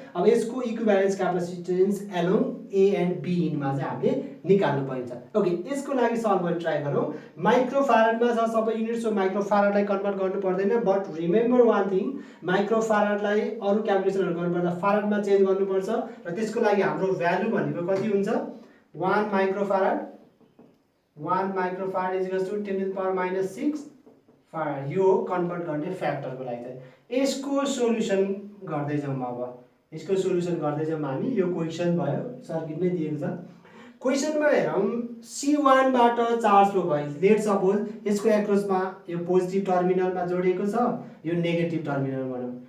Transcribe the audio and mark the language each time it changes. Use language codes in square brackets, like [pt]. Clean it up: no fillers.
[ne] अब यसको equivalence क्यापासिटेन्स along A and B इनमा चाहिँ हामीले निकाल्नु पर्छ। ओके, यसको लागि सल्भ गर्न ट्राई गरौँ। माइक्रोफारडमा छ सबै युनिट, सो माइक्रोफारडलाई कन्भर्ट गर्नु पर्दैन, [en] but remember one thing, [ne] माइक्रोफारडलाई अरू क्यालकुलेसनहरू गर्नुपर्दा फारडमा चेन्ज गर्नुपर्छ, र त्यसको लागि हाम्रो भ्यालु भनेको कति हुन्छ 1 microfarad. [en] 1 microfarad is equals to 10 to the power minus 6 farad. [ne] यो कन्भर्ट गर्ने फ्याक्टरको लागि चाहिँ यसको सोल्युसन गर्दै जाउँ। अब यसको सोल्युसन गर्दै जाउँ हामी। यो क्वेसन भयो, सर्किट नै दिएको छ। क्वेसनमा हेरौँ, C1 बाट चार्ज फ्लो भयो। [en] let suppose [ne] यसको एक्रसमा यो पोजिटिभ टर्मिनलमा जोडिएको छ, यो नेगेटिभ टर्मिनल भनौँ।